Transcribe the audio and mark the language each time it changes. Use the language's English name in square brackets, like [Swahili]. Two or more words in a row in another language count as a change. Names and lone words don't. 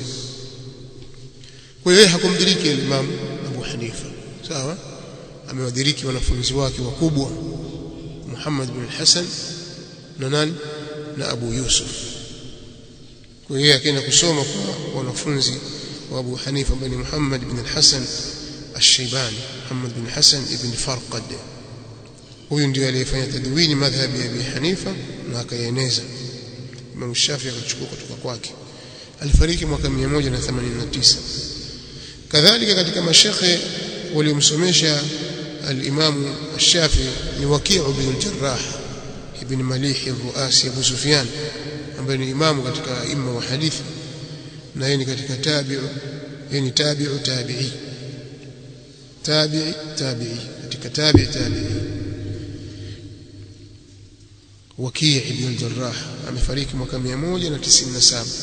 [Swahili] Kwa hiyo hakumdiriki Imam Abu Hanifa, sawa. Amewadiriki wanafunzi wake wakubwa Muhammad bin Hasan na nani na Abu Yusuf. Kwa hiyo akaenda kusoma kwa wanafunzi wa Abu Hanifa bin Muhammad bin Hasan al-Shaybani, Muhammad bin Hasan ibn Farqad. Huyu ndiye aliyefanya tadwini madhhabi ya Abi Hanifa na akaeneza. Imam Shafi'i akachukua kutoka kwake. Alifariki mwaka 189. Kadhalika katika mashekhe waliomsomesha al-Imam al-Shafi'i ni Waki' ibn al-Jarrah ibn Malih al-Ruasi Abu Sufyan, ambaye ni imamu katika imma wa hadithi, na yeye ni katika tabi'u katika tabi'i. Waki' ibn al-Jarrah amefariki mwaka 197.